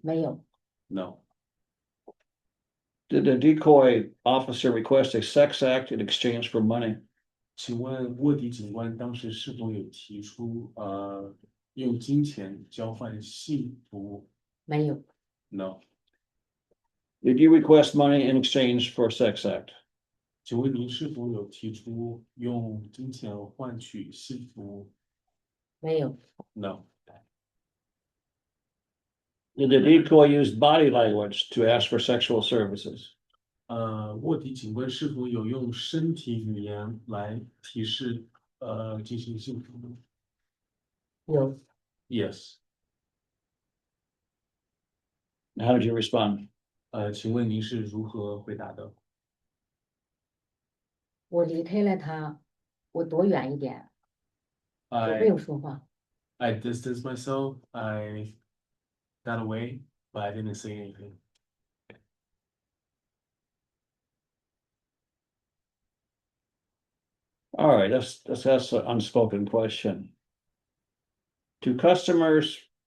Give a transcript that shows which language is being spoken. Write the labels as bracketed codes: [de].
[zh] 没有， [en] ？No。 Did the decoy officer request a sex act in exchange for money? [zh] 请问卧底警官当时是否有提出用金钱交换性服务没有， [en] ？No。 Did you request money in exchange for a sex act? [zh] 请问您是否有提出用金钱换取性服务没有， [en] ？No。 Did the decoy use body language to ask for sexual services? [zh] 卧底警官是否有用身体语言来提示进行性服务有， [en] ？Yes。 How did you respond? [zh] 请问您是如何回答的？我离开了他，我躲远一点，我没有说话。 [en] I distanced myself. I got away, but I didn't say anything. All right, let's ask an unspoken question. Do customers